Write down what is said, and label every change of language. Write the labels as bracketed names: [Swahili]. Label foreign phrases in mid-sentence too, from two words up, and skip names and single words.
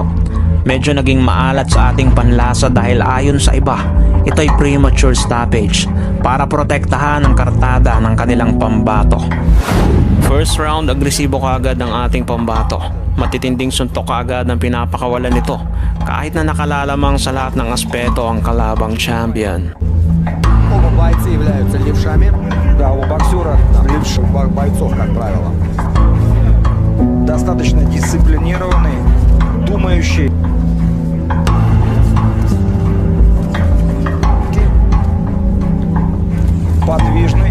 [Filipino] Medyo naging maalat sa ating panlasa dahil ayon sa iba, ito'y [English] premature stoppage [Filipino] para protektahan ang kartada ng kanilang pambato. [English] First round, [Filipino] agresibo kaagad ng ating pambato. Matitinding suntok kaagad ang pinapakawalan nito kahit na nakalalamang sa lahat ng aspeto ang kalabang champion. [Russian] Оба бойцы являются левшами. Да, у боксера левших бойцов, как правило. Достаточно дисциплинированный, думающий. Подвижный.